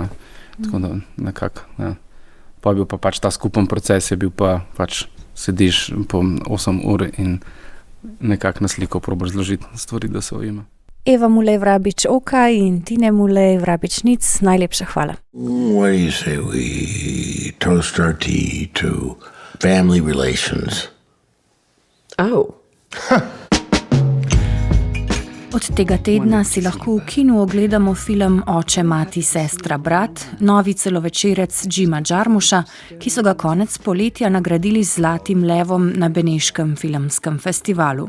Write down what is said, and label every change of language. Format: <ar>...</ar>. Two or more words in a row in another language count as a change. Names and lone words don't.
<sl>Tako da nekako, ja. Pa je bil pa pač ta skupen proces, je bil pa pač sediš po 8 ur in nekako na sliko probaš zložiti stvari, da se ujame. Eva Mulej-Vrabič-Okaj in Tine Mulej-Vrabič-Nic, najlepša hvala.</sl> <en>What do you say we toast our tea to family relations? Oh.</en> <sl>Od tega tedna si lahko v kinu ogledamo film Oče, mati, sestra, brat, novi celovečerec Jima Jarmuscha, ki so ga konec poletja nagradili z Zlatim levom na Beneškem filmskem festivalu.</sl>